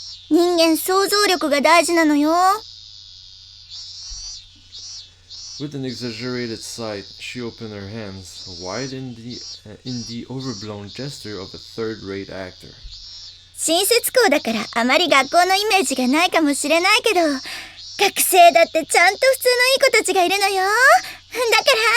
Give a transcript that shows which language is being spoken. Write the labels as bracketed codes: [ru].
[ja] 人間想像力が大事なのよ。 [en] With an exaggerated sight, she opened her hands wide in the overblown gesture of a third-rate actor. [ja] 新設校だからあまり学校のイメージがないかもしれないけど、学生だってちゃんと普通のいい子たちがいるのよ。だから